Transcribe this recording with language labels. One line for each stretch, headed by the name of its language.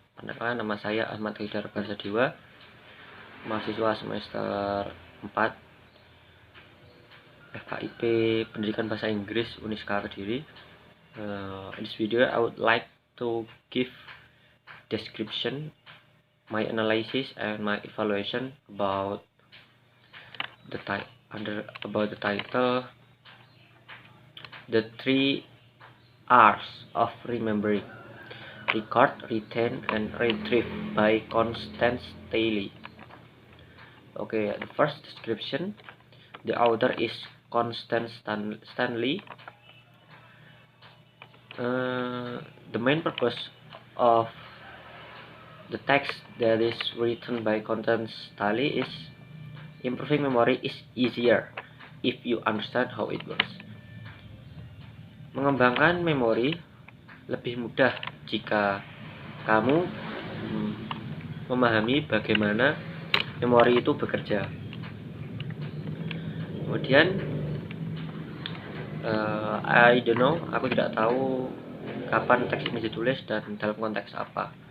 Indonesian: Perkenalkan, nama saya Ahmad Haidar Barsadiwa, mahasiswa semester 4 FKIP Pendidikan Bahasa Inggris Uniska Kediri.
English: In this video, I would like to give description, my analysis and my evaluation about the title, the 3 R's of remembering: record, retain, and retrieve by Constance Staley. Okay, the first description. The author is Constance Stanley. The main purpose of the text that is written by Constance Stanley is improving memory is easier if you understand how it works.
Indonesian: Mengembangkan memori lebih mudah jika kamu memahami bagaimana memori itu bekerja. Kemudian
English: I don't know,
Indonesian: aku tidak tahu kapan teks ini ditulis dan dalam konteks apa.